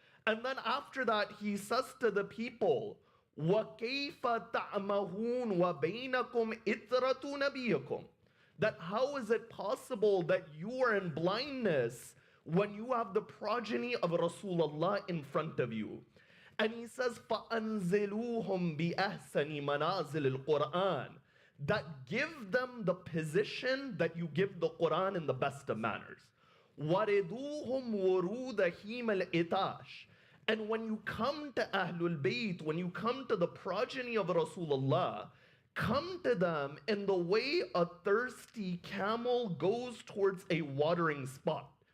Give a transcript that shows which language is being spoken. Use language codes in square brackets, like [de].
[en] And then after that, he says to the people, [ar] وَكَيْفَ تَعْمَهُونَ وَبَيْنَكُمْ إِثْرَةُ نَبِيِّكُمْ. [en] That how is it possible that you are in blindness when you have the progeny of Rasulullah in front of you? And he says, [ar] فَأَنزِلُوهُمْ بِأَحْسَنِ مَنَازِلِ الْقُرْآنِ. [en] That give them the position that you give the Quran in the best of manners. [ar] وَرِدُوهُمْ وُرُودَ هِيمَ الْإِتَاشِ. [en] And when you come to Ahlul Bayt, when you come to the progeny of Rasulullah, come to them in the way a thirsty camel goes towards a watering spot.